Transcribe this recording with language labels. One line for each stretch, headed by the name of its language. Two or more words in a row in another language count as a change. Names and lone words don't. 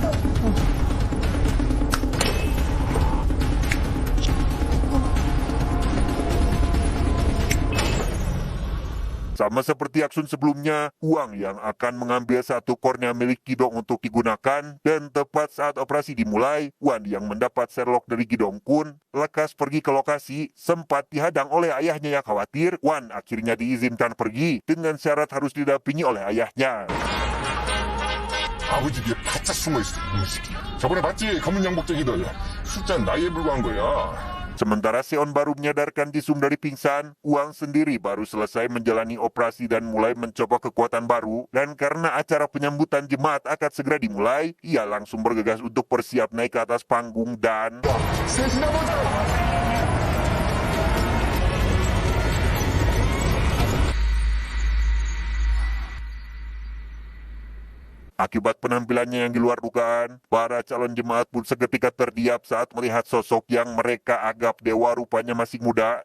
Indonesian: Sama seperti aksun sebelumnya, Huang yang akan mengambil satu kornea milik Jidong untuk digunakan, dan tepat saat operasi dimulai, Wan yang mendapat Sherlock dari Jidong pun lekas pergi ke lokasi. Sempat dihadang oleh ayahnya yang khawatir, Wan akhirnya diizinkan pergi dengan syarat harus didampingi oleh ayahnya.
Korean: 아버지 뒤에 바짝 숨어있어, 이놈의 새끼. 저번에 봤지? 검은 양복쟁이들. 숫자는 나이에 불과한 거야.
Indonesian: Sementara Seon baru menyadarkan Jisung dari pingsan, Huang sendiri baru selesai menjalani operasi dan mulai mencoba kekuatan baru. Dan karena acara penyambutan jemaat akan segera dimulai, ia langsung bergegas untuk bersiap naik ke atas panggung dan... Akibat penampilannya yang di luar dugaan, para calon jemaat pun seketika terdiam saat melihat sosok yang mereka anggap dewa rupanya masih muda.